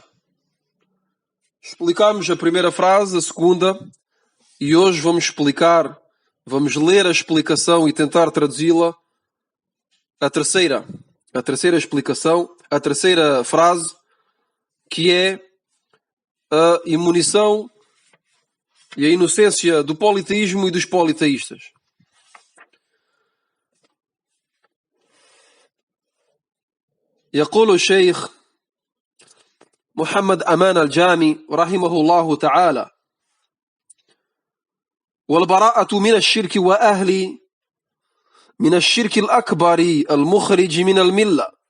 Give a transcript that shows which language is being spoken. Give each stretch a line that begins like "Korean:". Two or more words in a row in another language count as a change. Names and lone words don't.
Portuguese: Explicámos a primeira frase, a segunda, e hoje vamos ler a explicação e tentar traduzi-la. A terceira explicação, a terceira frase, que é a imunição e a inocência do politeísmo e dos politeístas.
Arabic: يقول الشيخ محمد أمان الجامي رحمه الله تعالى: والبراءة من الشرك وأهل من الشرك الأكبر المخرج من الملة،